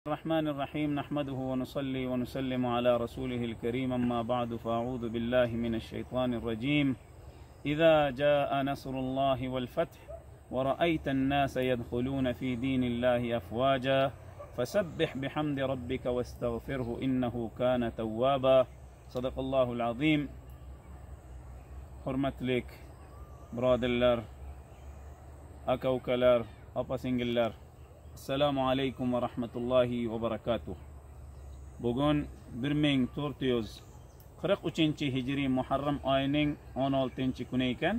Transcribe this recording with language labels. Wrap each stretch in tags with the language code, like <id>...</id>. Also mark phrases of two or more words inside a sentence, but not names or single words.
<ar>الرحمن الرحيم نحمده ونصلي ونسلم على رسوله الكريم أما بعد فأعوذ بالله من الشيطان الرجيم إذا جاء نصر الله والفتح ورأيت الناس يدخلون في دين الله أفواجا فسبح بحمد ربك واستغفره إنه كان توابا صدق الله العظيم.</ar> <uz>Hurmatlik birodarlar, aka ukalar, opa singillar,</uz> <ar>السلام عليكم ورحمة الله وبركاته.</ar> <uz>Bugun 1443-hijriy Muharram oyining 16-kuni ekan.</uz>